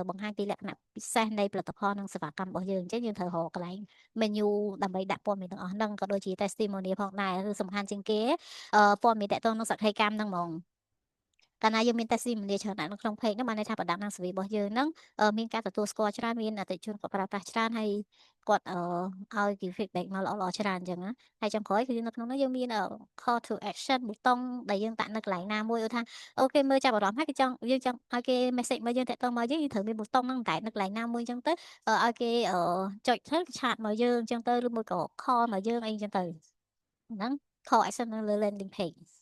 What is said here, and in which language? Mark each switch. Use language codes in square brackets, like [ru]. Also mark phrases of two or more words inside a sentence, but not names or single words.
[km] បង្ហាញពីលក្ខណៈពិសេសនៃផលិតផលនិងសេវាកម្មរបស់យើងអញ្ចឹងយើងត្រូវរកកន្លែង menu ដើម្បីដាក់ព័ត៌មានទាំងអស់ហ្នឹងក៏ដូចជា testimonial ផងដែរគឺសំខាន់ជាងគេព័ត៌មានតកតង នឹងសក្ខីកម្មហ្នឹងហ្មងកាលណាយើងមាន testimonial ច្រើនដាក់នៅក្នុង page ហ្នឹងបានន័យថា product និង service របស់យើងហ្នឹងមានការទទួលស្គាល់ច្រើន មានអតិថិជនគាត់ប្រើប្រាស់ច្រើនហើយគាត់ឲ្យគេ feedback មកល្អៗច្រើនអញ្ចឹងណាហើយចុងក្រោយគឺនៅក្នុងនោះយើងមាន [en] call to action [km] ប៊ូតុងដែលយើងដាក់នៅកន្លែងណាមួយឧទាហរណ៍អូខេមើលចាប់អារម្មណ៍ហើយគេយើងចង់ឲ្យគេ message មកយើងតាក់ទងមកយើងត្រូវមានប៊ូតុងហ្នឹងតែនៅកន្លែងណាមួយអញ្ចឹងទៅឲ្យគេចុចទៅឆាតមកយើងអញ្ចឹងទៅឬមួយក៏ call មកយើងអីអញ្ចឹងទៅហ្នឹង [en] call action [km] នៅលើ [en] landing page